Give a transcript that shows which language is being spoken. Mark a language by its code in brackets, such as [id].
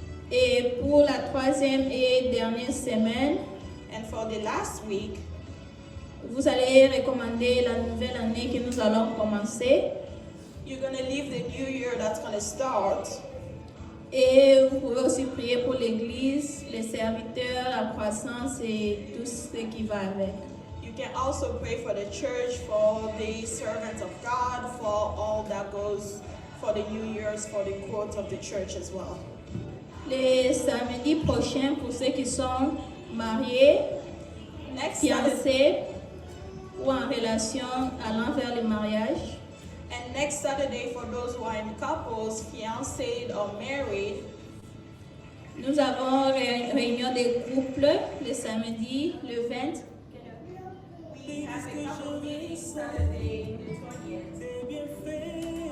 [fr] Et pour la troisième et dernière semaine, [en] and for the last week, [fr] vous allez recommander la nouvelle année que nous allons commencer. [en] You're going to leave the new year that's going to start. [fr] Et vous pouvez aussi prier pour l'église, les serviteurs, la croissance et tout ce qui va avec. [en] You can also pray for the church, for the servants of God, for all that goes for the new years, for the growth of the church as well. [fr] Les samedis prochains, pour ceux qui sont mariés, fiancés ou en relation allant vers le mariage. [en] And next Saturday, for those who are in couples, fiancés or married, [fr] nous avons réunion des couples le samedi, le 20. [en] We have a couple meeting Saturday, the 20th.